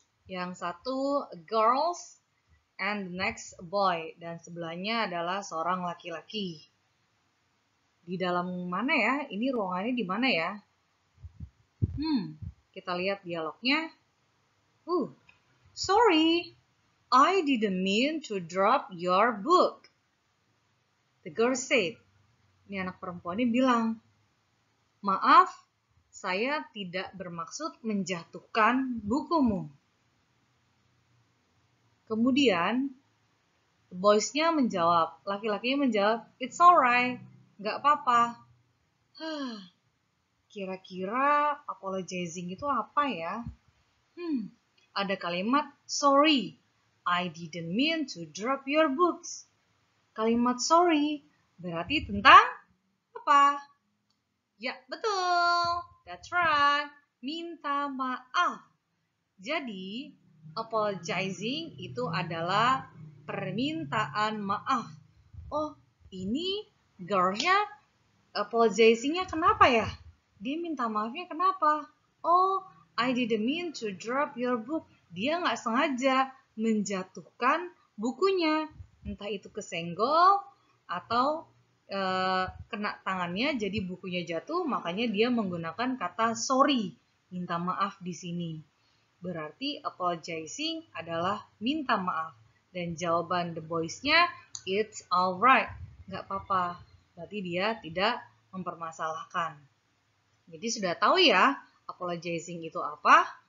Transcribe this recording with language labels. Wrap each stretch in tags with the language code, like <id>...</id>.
<id>Yang satu</id> <en>girls and the next boy,</en> <id>dan sebelahnya adalah seorang laki-laki. Di dalam mana ya? Ini ruangannya di mana ya? Kita lihat dialognya.</id> <en>Sorry, I didn't mean to drop your book. The girl said.</en> <id>Ini anak perempuan ini bilang, maaf, saya tidak bermaksud menjatuhkan bukumu. Kemudian, the boys-nya menjawab, laki-lakinya menjawab,</id> <en>it's alright,</en> <id>nggak apa-apa. Kira-kira apologizing itu apa ya? Ada kalimat</id> <en>sorry, I didn't mean to drop your books.</en> <id>Kalimat sorry berarti tentang apa? Ya, betul.</id> <en>That's right.</en> <id>Minta maaf. Jadi, apologizing itu adalah permintaan maaf. Oh, ini girlnya apologizing-nya kenapa ya? Dia minta maafnya kenapa?</id> <en>Oh, I didn't mean to drop your book.</en> <id>Dia nggak sengaja menjatuhkan bukunya. Entah itu kesenggol atau kena tangannya jadi bukunya jatuh, makanya dia menggunakan kata sorry, minta maaf di sini. Berarti apologizing adalah minta maaf. Dan jawaban the boys-nya,</id> <en>it's alright.</en> <id>Nggak apa-apa. Berarti dia tidak mempermasalahkan. Jadi sudah tahu ya, apologizing itu apa?</id>